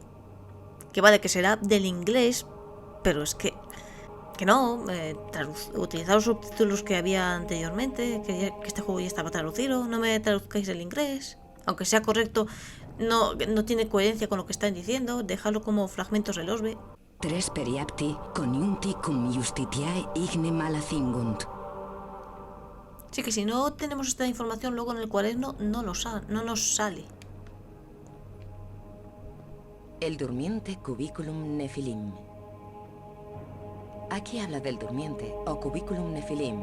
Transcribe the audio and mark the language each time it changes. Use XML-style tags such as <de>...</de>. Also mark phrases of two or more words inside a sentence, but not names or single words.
<es>Que vale que será del inglés, pero es que no, utilizar los subtítulos que había anteriormente, que este juego ya estaba traducido, no me traduzcáis el inglés, aunque sea correcto, no tiene coherencia con lo que están diciendo, dejadlo como fragmentos del orbe.</es> <la>3 periapti coniunti cum justitiae igne mala cingunt.</la> <es>Sí, que si no tenemos esta información luego en el cuaderno no nos sale. El durmiente cubiculum nephilim. Aquí habla del durmiente o cubiculum nephilim.</es>